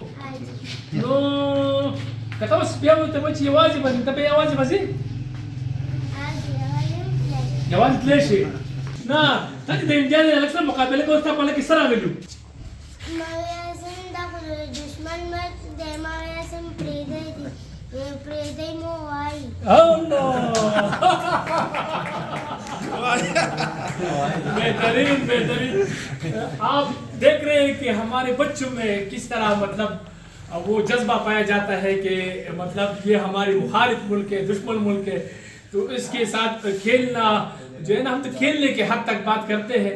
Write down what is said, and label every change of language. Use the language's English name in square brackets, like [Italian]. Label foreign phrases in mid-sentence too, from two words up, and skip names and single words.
[Pashto] که ته اوس بیا ورته وایې چې یوازې به ته به یوازې به ځې یوازې تللی شي نه ته چې د انډیا د هلک سره مقابله کوې ستا په هلک کې څه راغلي وو دا خو د دشمن مرګ دی ما ویل پرېږدی دي پرېږدی مو وایي [Urdu] بہترین بہترین آپ دیکھ رہے ہیں کہ ہمارے بچوں میں کس طرح مطلب وہ جذبہ پایا جاتا ہے کہ مطلب یہ ہماری مخالف ملک ہے دشمن ملک ہے تو اس کے ساتھ کھیلنا جو ہے نا ہم تو کھیلنے کے حد تک بات کرتے ہیں